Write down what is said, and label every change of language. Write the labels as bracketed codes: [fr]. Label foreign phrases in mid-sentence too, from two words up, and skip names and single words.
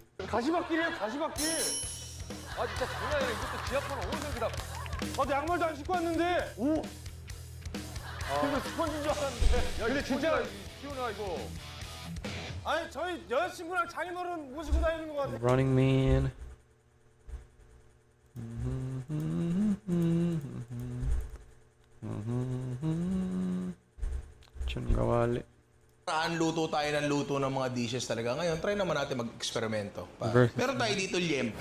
[ko] 가시밭길이에요, 가시밭길. 아, 진짜 장난 아니야. 이것도 지하철 오색이다. 아, 나 양말도 안 신고 왔는데. 오. 이거 스펀지인 줄 알았는데. 야, 근데 진짜 시원하, 이거. 아니, 저희 여자친구랑 장인어른 모시고 다니는 것 같아. Running Man. Chungawali. [tl] Luto tayo ng luto ng mga dishes talaga. Ngayon, try naman natin mag-eksperimento. Meron tayo dito liempo.